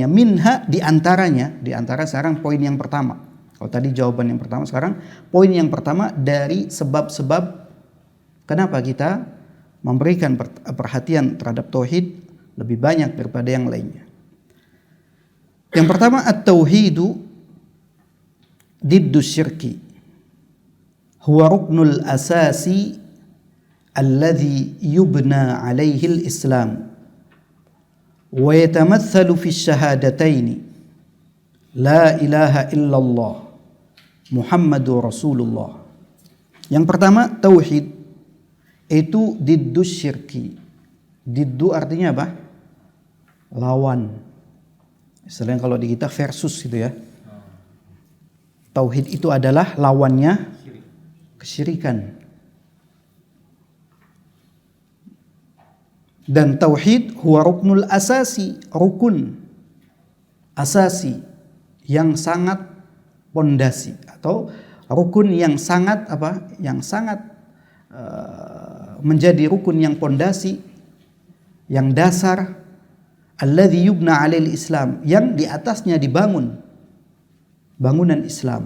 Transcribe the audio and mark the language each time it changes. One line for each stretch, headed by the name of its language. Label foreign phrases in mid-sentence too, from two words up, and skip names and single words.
Indonesian: Minha, di antara sekarang poin yang pertama. Kalau tadi jawaban yang pertama, sekarang poin yang pertama dari sebab-sebab kenapa kita memberikan perhatian terhadap tauhid lebih banyak daripada yang lainnya. Yang pertama,
Arabic: التوحيد ضد الشرك، هو الركن الأساسي الذي يبنى عليه الإسلام ويتمثل في الشهادتين لا إله إلا الله محمد رسول الله.
Indonesian: Yang pertama, tauhid itu
Arabic: ضد الشرك.
Indonesian: Diddu artinya apa? Lawan. Istilahnya kalau di kita versus gitu ya. Tauhid itu adalah lawannya kesyirikan. Dan tauhid
Arabic: هو الركن الأساسي,
Indonesian: rukun asasi yang sangat pondasi, atau rukun yang sangat menjadi rukun yang pondasi, yang dasar,
Arabic: الذي يبنى عليه الإسلام,
Indonesian: yang di atasnya dibangun bangunan Islam.